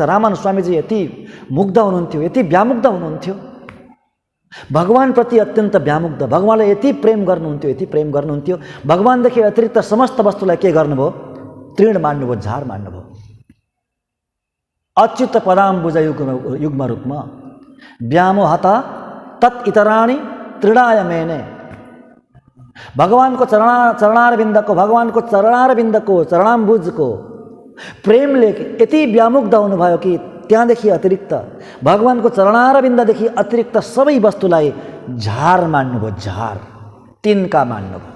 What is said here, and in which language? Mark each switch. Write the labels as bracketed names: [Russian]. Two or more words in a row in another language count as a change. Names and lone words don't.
[Nepali] रामानुज स्वामीजी यति मुग्ध हुनुहुन्थ्यो, यति व्यामुग्ध हुनुहुन्थ्यो, भगवानप्रति अत्यन्त व्यामुग्ध। भगवानलाई यति प्रेम गर्नुहुन्थ्यो, यति प्रेम गर्नुहुन्थ्यो। भगवानदेखि अतिरिक्त समस्त वस्तुलाई के गर्नुभयो? तृण मान्नुभयो, झार मान्नुभयो। [Sanskrit] अच्युत पदाम्बुज युग्म रूपमा व्यामोहता तत् इतराणि तृणाय मेने। [Nepali] भगवानको चरणारविन्दको, भगवानको चरणारविन्दको, चरणाम्बुजको प्रेमले यति व्यामुग्ध हुनुभयो कि त्यहाँदेखि अतिरिक्त, भगवानको चरणारविन्ददेखि अतिरिक्त सबै वस्तुलाई झार मान्नुभयो, झार, तिनका मान्नुभयो।